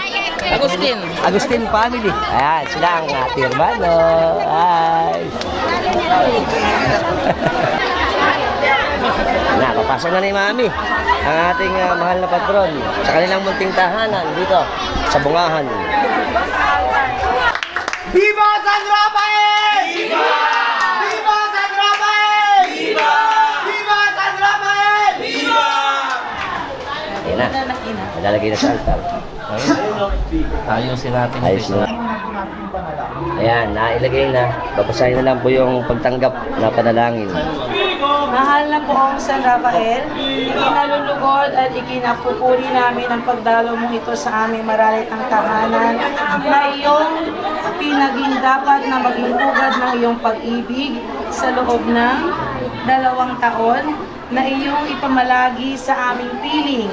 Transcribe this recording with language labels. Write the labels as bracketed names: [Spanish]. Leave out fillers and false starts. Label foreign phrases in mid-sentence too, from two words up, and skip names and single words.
[Filipino] Agustin family. Ayan, sila ang ating hermano. Ay. Na, papasok na ni Mami ang ating mahal na patron sa kanilang munting tahanan dito sa Bungahan. [Spanish] Viva San Rafael! Viva! Viva San Rafael! Viva! Viva San Rafael! Viva! [Filipino] Ayan na, nalalagay na sa altar. Ayusin natin. Ayos na. Ayan, nailagay na. Babasahin na lang po yung pagtanggap na panalangin. Mahal na poong San Rafael, ikinalulugod at ikinapupuri namin ang pagdalo mo ito sa aming maralitang tahanan na iyong pinaging dapat na maging ugad ng iyong pag-ibig sa loob ng 2 taon na iyong ipamalagi sa aming piling.